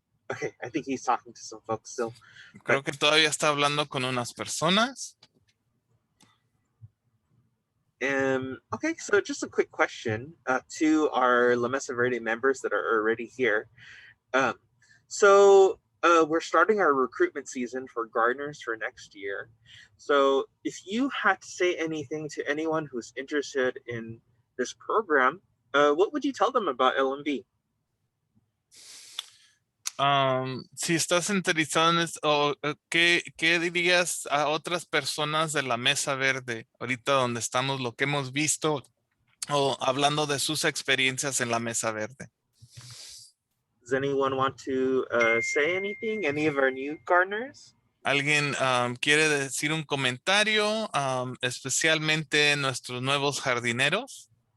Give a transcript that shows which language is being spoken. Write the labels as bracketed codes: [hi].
[en] Okay, I think he's talking to some folks still. [es] Creo que todavía está hablando con unas personas. [en] Okay, so just a quick question to our La Mesa Verde members that are already here. So we're starting our recruitment season for gardeners for next year. So if you had to say anything to anyone who's interested in this program, what would you tell them about LMV? [es] Si estás interesado en esto, ¿qué dirías a otras personas de la Mesa Verde, ahorita donde estamos, lo que hemos visto, o hablando de sus experiencias en la Mesa Verde? [en] Does anyone want to say anything? Any of our new gardeners? [es] ¿Alguien quiere decir un comentario, especialmente nuestros nuevos jardineros?